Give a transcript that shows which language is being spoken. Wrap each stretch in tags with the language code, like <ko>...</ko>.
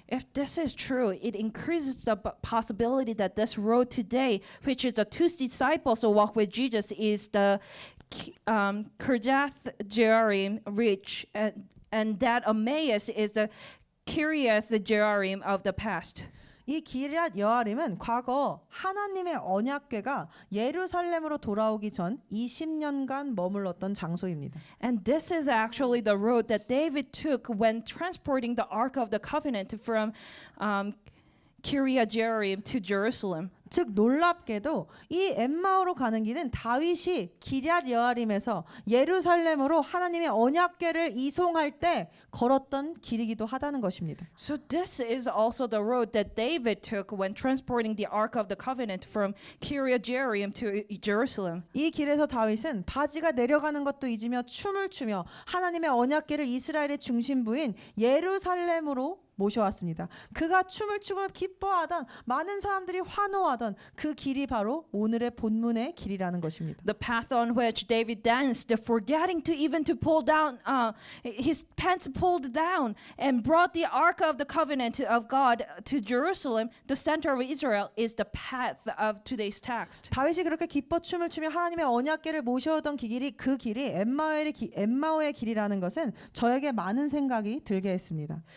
<en>If this is true, it increases the possibility that this road today, which is the two disciples who walk with Jesus, is the Kirjath Jearim ridge, and that Emmaus is the Kiriath Jearim of the past.</en> <ko>이 기럇 여아림은 과거 하나님의 언약궤가 예루살렘으로 돌아오기 전 20년간 머물렀던 장소입니다.</ko> <en>And this is actually the road that David took when transporting the Ark of the Covenant from Kiriath Jearim to Jerusalem.</en> <ko>즉 놀랍게도 이 엠마오로 가는 길은 다윗이 기럇 여아림에서 예루살렘으로 하나님의 언약궤를 이송할 때 걸었던 길이기도 하다는 것입니다.</ko> <en>So this is also the road that David took when transporting the Ark of the Covenant from Kiriath Jearim to Jerusalem.</en> <ko>이 길에서 다윗은 바지가 내려가는 것도 잊으며 춤을 추며 하나님의 언약궤를 이스라엘의 중심부인 예루살렘으로 모셔왔습니다. 그가 춤을 추고 기뻐하던 많은 사람들이 환호하던 그 길이 바로 오늘의 본문의 길이라는 것입니다.</ko> <en>The path on which David danced, forgetting to even to pull down his pants pulled down, and brought the Ark of the Covenant of God to Jerusalem, the center of Israel, is the path of today's text.</en> <ko>다윗이 그렇게 기뻐 춤을 추며 하나님의 언약궤를 모셔오던 그 길이 엠마오의 길이라는 것은 저에게 많은 생각이 들게 했습니다.</ko>